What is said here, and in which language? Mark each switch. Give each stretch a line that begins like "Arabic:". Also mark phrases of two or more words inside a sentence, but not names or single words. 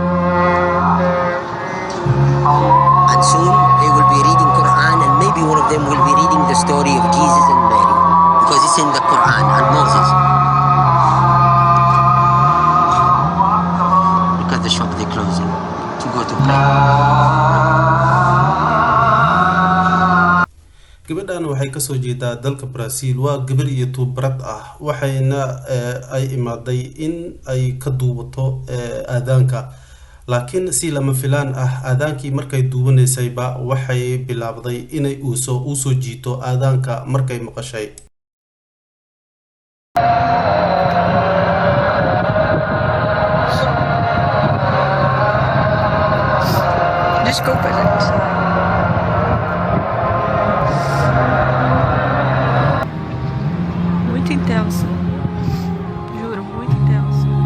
English: And soon they will be reading Quran and maybe one of them will be reading the story of Jesus and Mary because it's in the Quran and Moses. Look at the shop they're closing to go to pray.
Somali: gabadhan waxay ka soo jeedaa dalka Brazil waa gabar iyo tuubrad ah waxayna ay imaaday in ay ka duubato aadaanka laakiin si lama filaan ah aadaankii markay duubanaysayba waxay bilaabday inay u soo jiito aadaanka markay maqashay.
Portuguese: Desculpa, gente. Muito intenso. Juro, muito intenso.